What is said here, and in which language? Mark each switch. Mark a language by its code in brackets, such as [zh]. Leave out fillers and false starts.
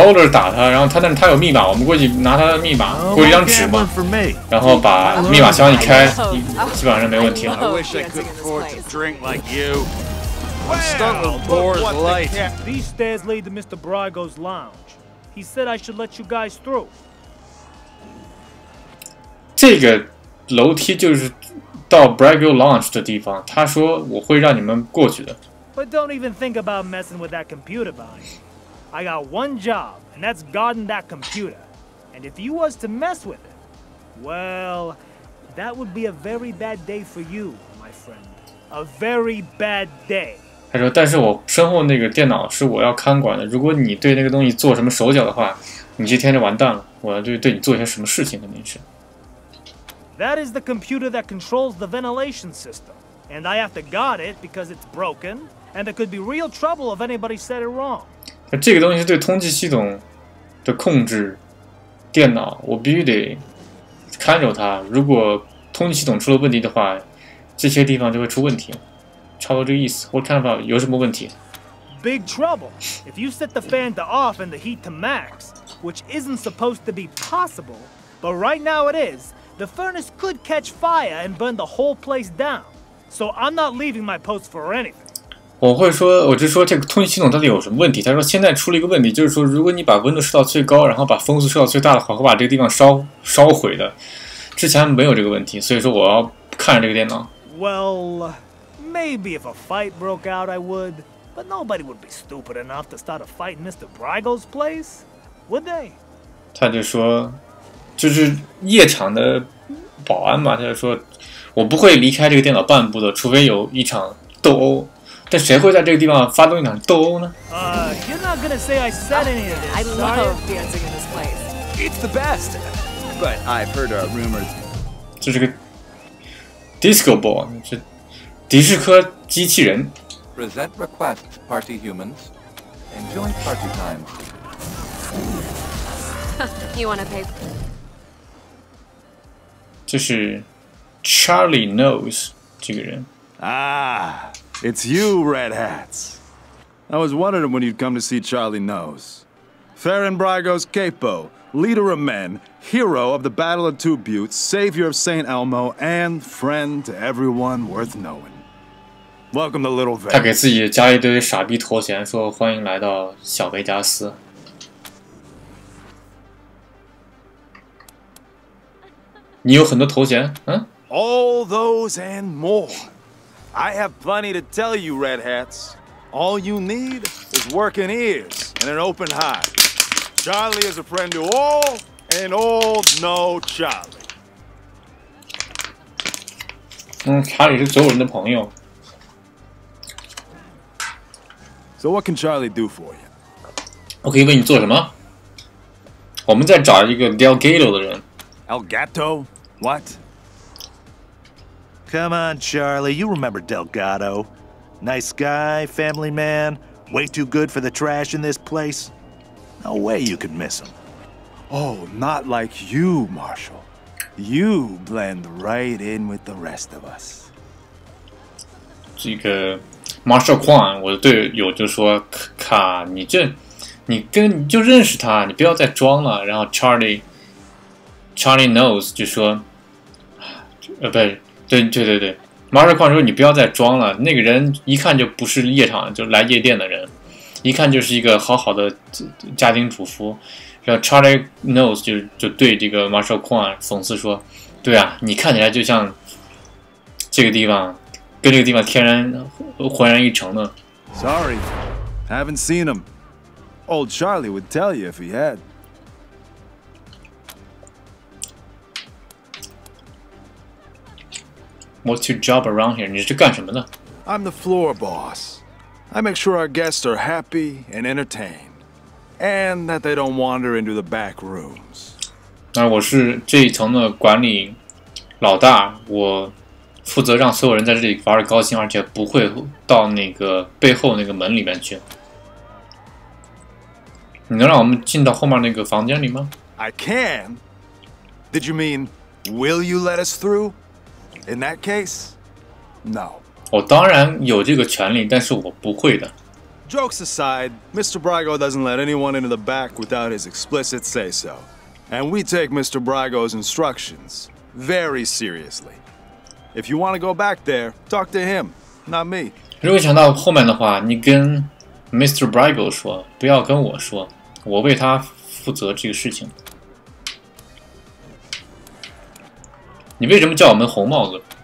[zh] 打他，然后但是他有密码，我们过去拿他的密码，过一张纸嘛，然后把密码箱一开，基本上是没问题了。 [en] I wish I could afford to drink like you. I'm stuck with Boar's Light. These stairs lead to Mr. Brygo's lounge. He said I should let you guys through. [zh] 这个楼梯就是到 Brygo Lounge 的地方，他说我会让你们过去的。 [en] But don't even think about messing with that computer behind me. I got one job, and that's guarding that computer. And if you was to mess with it, well, that would be a very bad day for you, my friend. A very bad day. [zh] 他说，但是我身后那个电脑是我要看管的，如果你对那个东西做什么手脚的话，你这天就完蛋了。我要对你做一些什么事情肯定是。 [en] That is the computer that controls the ventilation system. And I have to guard it because it's broken, and there could be real trouble if anybody said it wrong. [zh] 这个东西是对通气系统的控制，电脑我必须得看守它。如果通气系统出了问题的话，这些地方就会出问题。差不多这个意思。我看法有什么问题 [en] ？Big trouble if you set the fan to off and the heat to max, which isn't supposed to be possible, but right now it is. The furnace could catch fire and burn the whole place down. So I'm not leaving my post for anything. [zh] 我就说这个通气系统到底有什么问题？他说现在出了一个问题，就是说如果你把温度设到最高，然后把风速设到最大的话，会把这个地方烧毁的。之前没有这个问题，所以说我要看着这个电脑。 [en] Well, maybe if a fight broke out, I would, but nobody would be stupid enough to start a fight in Mr. Brygo's place, would they? [zh] 他就说，就是夜场的保安嘛，他就说，我不会离开这个电脑半步的，除非有一场斗殴。但谁会在这个地方发动一场斗殴呢 [en] You're not gonna say I said any of this. I love dancing in this place. It's the best. But I've heard rumors. [zh] 这是个 disco ball， 是迪士科机器人。 [en] Present request, party humans. Enjoy party time. You wanna pay? [zh] 这是 Charlie Knows 这个人。 [en] Ah, it's you, Red Hats. I was wondering when you'd come to see Charlie Knows. Farron Brago's capo, leader of men, hero of the Battle of Two Buttes, savior of St. Elmo, and friend to everyone worth knowing. Welcome to Little Vegas. [zh] 他给自己加一堆傻逼头衔，说欢迎来到小维加斯。你有很多头衔，嗯 [en] All those and more. I have plenty to tell you, Red Hats. All you need is working ears and an open heart. Charlie is a friend to all, and all know Charlie. [zh] 查理是所有人的朋友。 [en] So what can Charlie do for you? [zh] 我可以为你做什么？我们在找一个 Delgado 的人。 [en] Elgato? What? Come on, Charlie. You remember Delgado. Nice guy, family man, way too good for the trash in this place. No way you could miss him. Oh, not like you, Marshall. You blend right in with the rest of us. [zh] 这个 Marshall Kwan 我的队友就说：“卡，你就认识他，你不要再装了。” 然后 Charlie Knows 就说：“不对。 Marshall Kwan 说：“你不要再装了，那个人一看就不是夜场，就来夜店的人，一看就是一个好好的家庭主妇。” 然后 Charlie Knows 就对这个 Marshall Kwan 讽刺说：“对啊，你看起来就像这个地方跟这个地方浑然一成的。” [en] Sorry, haven't seen him. Old Charlie would tell you if he had. What's your job around here? [zh] 你是干什么的？ [en] I'm the floor boss. I make sure our guests are happy and entertained, and that they don't wander into the back rooms. [zh] 那我是这一层的管理老大，我负责让所有人在这里玩得高兴，而且不会到那个背后那个门里面去。你能让我们进到后面那个房间里吗？ [en] I can. Did you mean, will you let us through? In that case, no. [zh] 我当然有这个权利，但是我不会的。 [en] Jokes aside, Mr. Brago doesn't let anyone into the back without his explicit say-so. And we take Mr. Brago's instructions very seriously. If you want to go back there, talk to him, not me. [zh] 如果想到后面的话，你跟 Mr. Brago 说，不要跟我说，我为他负责这个事情。你为什么叫我们红帽子？